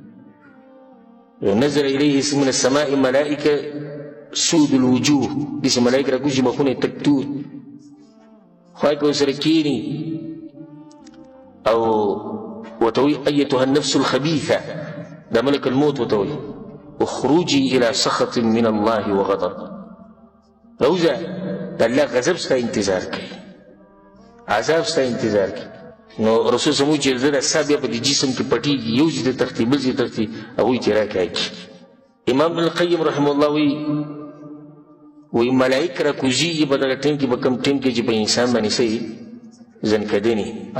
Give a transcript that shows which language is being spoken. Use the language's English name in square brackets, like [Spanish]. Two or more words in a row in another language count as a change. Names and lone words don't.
[Arabic] نزل الیه من السماء ملائکه سود الوجوه [Pashto] داسې ملائک راکوزي مخونه یې تک تور خوا کې ورسره کښېني او ورته وایي [Arabic] ایتها النفس الخبیثه [Pashto] دا ملک الموت ورته وایي [Arabic] اخرجي الى سخط من الله وغضب [Pashto] روزه د الله غضب ستا انتظار کوي عذاب ستا انتظار کوي نو رسول [Arabic] صلی الله علیه وسلم [Pashto] چې د سا بیا په دې جسم کې پټېږي یو ځای ته تښتي بل ځای ته تښتي هغوی چې راکاږي امام ابن القیم [Arabic] رحمه الله [Pashto] وایي ملائک راکوزېږي په دغه ټیم کې په کوم ټیم کې چې په انسان باندې څه ځنکدنې او د